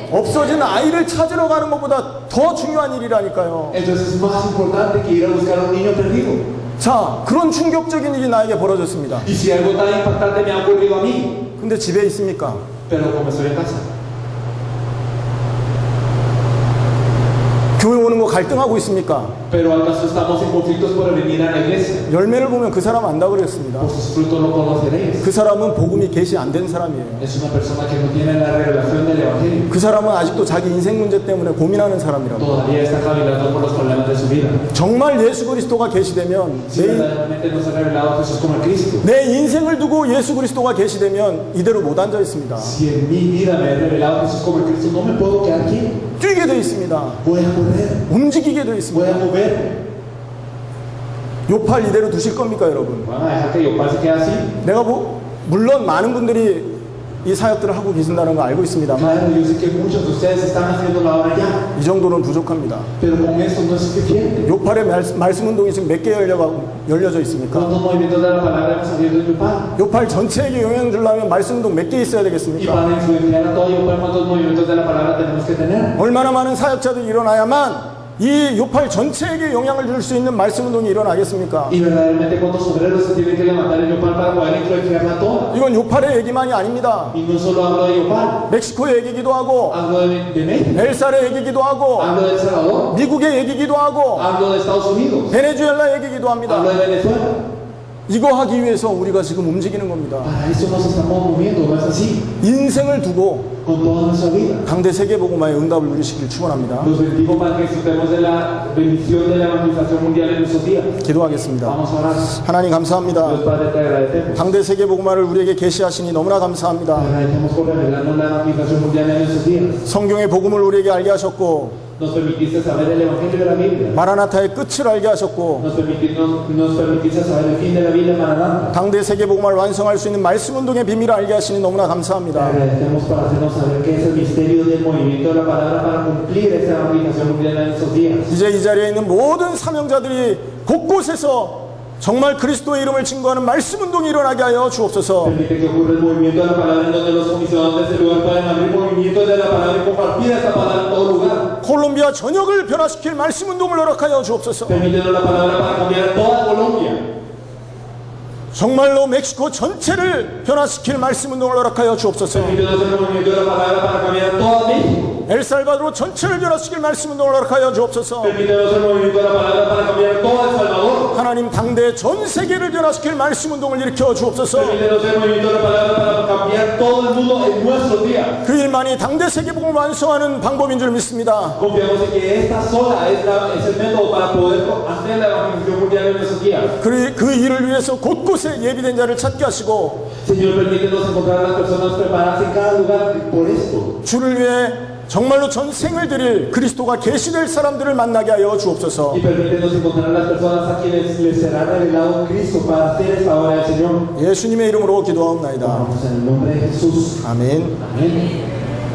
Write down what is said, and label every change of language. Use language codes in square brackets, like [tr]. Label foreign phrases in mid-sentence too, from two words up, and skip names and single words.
[ko] 없어진 아이를 찾으러 가는 것보다 더 중요한 일이라니까요. [es] Entonces es más importante que ir a buscar a un niño perdido. [ko] 자, 그런 충격적인 일이 나에게 벌어졌습니다. [es] Y si algo tan impactante me ha ocurrido a mí, [ko] 근데 집에 있습니까? [es] pero como estoy en casa. [ko] 교회 오는 거 갈등하고 있습니까? [es] Pero acaso estamos en conflictos por venir a la iglesia. [ko] 열매를 보면 그 사람 안다 그랬습니다. [es] Por sus frutos lo conoceréis. [ko] 그 사람은 복음이 계시 안 된 사람이에요. [es] Es una persona que no tiene la revelación del evangelio. [ko] 그 사람은 아직도 자기 인생 문제 때문에 고민하는 사람이라고. [es] Todavía está cavilando por los problemas de su vida. [ko] 정말 예수 그리스도가 계시되면 [es] Si verdaderamente no se ha revelado Jesús como el Cristo. [ko] 내 인생을 두고 예수 그리스도가 계시되면 이대로 못 앉아 있습니다. [es] Si en mi vida me he revelado Jesús como el Cristo, no me puedo quedar quieto. [ko] 뛰게 돼 있습니다. [es] Voy a correr. [ko] 움직이게 돼 [es] Voy a [ko] 있습니다. [es] mover. [ko] 요팔 이대로 두실 겁니까, 여러분? [es] ¿Van a dejar que yo pase que así? [ko] 내가 물론 많은 분들이 이 사역들을 하고 계신다는 거 알고 있습니다만 [es] Claro, yo sé que muchos de ustedes están haciendo la obra ya, [ko] 이 정도는 부족합니다. [es] pero con esto no es suficiente. [ko] 요팔의 말씀 운동이 지금 몇 개 열려져 있습니까? [es] ¿Cuántos movimientos de la palabra hemos abierto en Yopal? [ko] 요팔 전체에게 영향을 주려면 말씀 운동 몇 개 있어야 [es] Y [ko] 되겠습니까? [es] para influenciar a todo Yopal, ¿cuántos movimientos de la palabra tenemos que tener? [ko] 얼마나 많은 사역자들이 일어나야만 이 요팔 전체에게 영향을 줄 수 있는 말씀 운동이 일어나겠습니까? [es] Y verdaderamente, ¿cuántos obreros se tienen que levantar en Yopal para poder influenciarla a toda? [ko] 이건 요팔의 얘기만이 아닙니다. [es] Y no solo hablo de Yopal, [ko] 멕시코의 얘기기도 하고 [es] hablo de México, [ko] 엘살의 얘기기도 하고 [es] hablo de El Salvador, [ko] 미국의 얘기기도 하고 [es] hablo de Estados Unidos, [ko] 베네수엘라 얘기기도 합니다. [es] hablo de Venezuela. [ko] 이거 하기 위해서 우리가 지금 움직이는 겁니다. [es] Para eso nos estamos moviendo, ¿no es así? [ko] 인생을 두고 [es] con toda nuestra vida. [ko] 당대 세계복음화의 응답을 누리시길 축원합니다. [es] Nos bendigo para que disfrutemos de la bendición de la evangelización mundial en nuestros días. [ko] 기도하겠습니다. [es] Vamos a orar. [ko] 하나님 [es] Dios [ko] 감사합니다. [es] Padre, te agradecemos. [ko] 당대 세계복음화를 우리에게 계시하시니 너무나 [es] Te [ko] 감사합니다. [es] agradecemos por revelarnos la evangelización mundial en nuestros días. [ko] 성경의 복음을 우리에게 알게 하셨고 [es] Nos permitiste saber el evangelio de la Biblia. [ko] 마라나타의 끝을 알게 하셨고 [es] Nos permitiste saber el fin de la Biblia Maranatha. [ko] 당대 세계복음화를 완성할 수 있는 말씀 운동의 비밀을 알게 하시니 너무나 [es] Te [ko] 감사합니다. [es] agradecemos para hacernos saber que es el misterio del movimiento de la palabra para cumplir esa evangelización mundial en nuestros días. [ko] 이제 이 자리에 있는 모든 사명자들이 곳곳에서 정말 그리스도의 이름을 증거하는 말씀 운동이 일어나게 하여 주옵소서. [es] Permite que ocurra el movimiento de la palabra en donde los comisionados de este lugar puedan abrir movimiento de la palabra y compartir esta palabra en todo lugar. [ko] 콜롬비아 전역을 변화시킬 말씀 운동을 허락하여 주옵소서. [es] Permítenos la palabra para cambiar toda Colombia. [ko] 정말로 멕시코 전체를 변화시킬 말씀 운동을 허락하여 주옵소서. [es] Permítenos el movimiento de la palabra para cambiar toda México. [ko] 엘살바도르 전체를 변화시킬 말씀 운동을 허락하여 주옵소서. [es] Permítenos el movimiento de la palabra para cambiar todo El Salvador. [ko] 하나님 당대 전 세계를 변화시킬 말씀 운동을 일으켜 주옵소서. [es] Permítenos el movimiento de la palabra para cambiar todo el mundo en nuestros días. [ko] 그 일만이 당대 세계복음을 완성하는 방법인 줄 믿습니다. [es] Confiamos en que esta sola es el método para poder hacer la evangelización mundial en nuestros días. [ko] 그 일을 위해서 곳곳에 예비된 자를 찾게 하시고 [es] Señor, permítenos encontrar a las personas preparadas en cada lugar por esto. [ko] 주를 위해 정말로 전생을 드릴 그리스도가 계시될 사람들을 만나게 하여 주옵소서. [es] Y permítenos encontrar a las personas a quienes les será revelado Cristo para hacer esta obra del Señor. [ko] 예수님의 이름으로 기도하옵나이다. [es] Oramos en el nombre de Jesús. [ko] 아멘. [es] Amén.